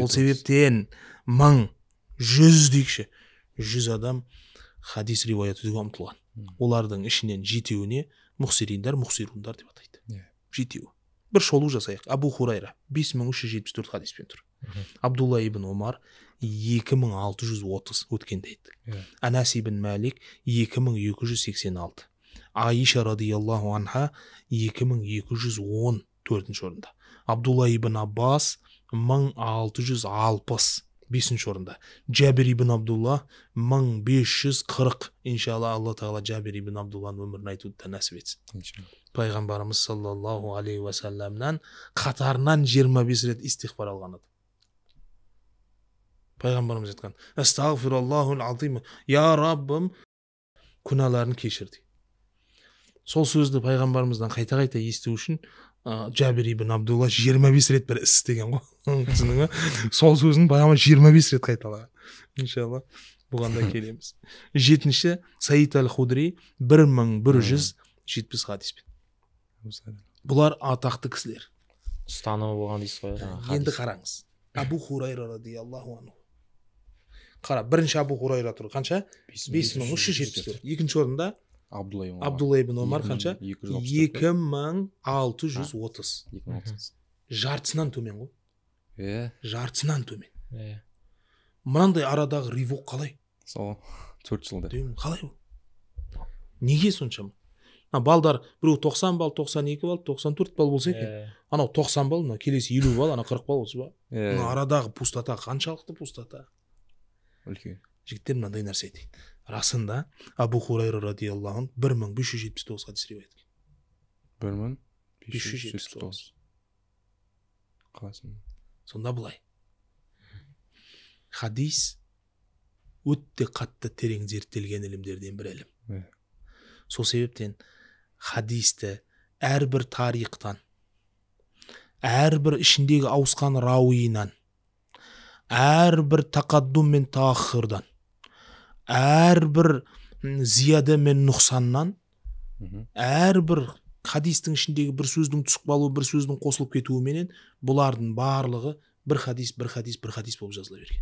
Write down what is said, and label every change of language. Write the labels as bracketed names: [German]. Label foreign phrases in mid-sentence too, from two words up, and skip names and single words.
[Kazakh] Сол себептен 1000, 100 дейікші, 100 адам хадис риуаят етуге ұмтылған. Олардың ішінен 7-еуіне мұхсириндар, мұхсирундар деп атайды. 7-еу. Бір шолу жасайық. Абу Хурайра 5374 хадиспен тұр. Абдулла ибн Омар 2630 өткенде айттық. Анас ибн Малик 2286. Аиша [Arabic] رضي الله عنها [Kazakh] 2210 4-ші орында. Абдулла ибн Аббас 1660 5-ші орында. Джабир ибн Абдулла 1540. Иншалла, Алла тағала Джабир ибн Абдулланың өмірін айтуды да нәсіп етсін. Пайғамбарымыз [Arabic] صلى الله عليه وسلم [Kazakh] қатарынан 25 рет истихфар алған еді. Пайғамбарымыз айтқан: [Arabic] "أستغفر الله العظيم، يا ربي, [Kazakh] күнәларын кешірді." Сол сөзді пайғамбарымыздан қайта-қайта есту үшін Джабир ибн Абдулла 25 рет бір іс істеген ғой. Сол сөзін баяғыма 25 рет қайталаған. Иншалла, Бұған да келеміз. 7-ші Саид әл-Худри 1170 хадиспен. Бұлар атақты кісілер. ұстанымы болған дейсіз ғой. Енді қараңыз. Абу Хурайра [Arabic] رضي الله عنه. [Kazakh] Қара, бірінші Абу Хурайра тұр. Қанша? 5374. Екінші орында Абдулла ибн Омар қанша? 2630. Жартысынан төмен ғой. Жартысынан төмен. Мынандай арадағы ривок қалай? Сол 4 жылда. Қалай бұл? Неге соншама? Балдар біреу 90 балл, 92 балл, 94 балл болса екен. Анау 90 балл, келесі 50 балл, ана 40 балл болса ба? Арадағы пустота қаншалықты пустота? Үлкен. Жігіттер мынандай нәрсе айтады. Расында Абу Хурайра [Arabic] رضي الله عنه [Kazakh] 1579 хадис риуаят еткен. 1579. Қаласың. Сонда былай. Хадис өтте қатты терең зерттелген ілімдерден бір ілім. Сол себептен хадисті әрбір тарихтан, әрбір ішіндегі ауысқан рауиынан, әрбір тақаддум мен таахырдан, әрбір зияда мен нұқсаннан, әрбір хадистің ішіндегі бір сөздің түсіп қалуы, бір сөздің қосылып кетуіменен бұлардың барлығы бір хадис болып жазыла берген.